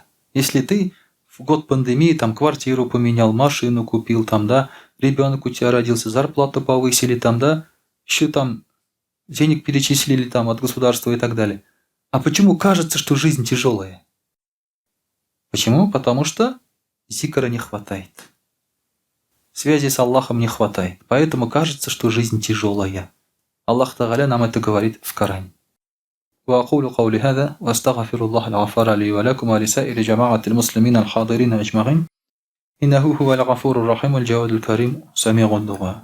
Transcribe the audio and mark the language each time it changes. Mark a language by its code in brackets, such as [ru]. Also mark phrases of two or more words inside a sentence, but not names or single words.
[ru] Если ты в год пандемии там квартиру поменял, машину купил, там, да, ребенок у тебя родился, зарплату повысили, там, да, еще там денег перечислили там от государства и так далее. А почему кажется, что жизнь тяжелая? Почему? Потому что зикра не хватает. Связи с Аллахом не хватает. Поэтому кажется, что жизнь тяжелая. Аллах Тааля нам это говорит в Коране. [ar] وأقول قولي هذا وأستغفر الله الغفار لي ولكم ولسائر جماعة المسلمين الحاضرين أجمعين إنه هو الغفور الرحيم الجواد الكريم سميع الدعاء.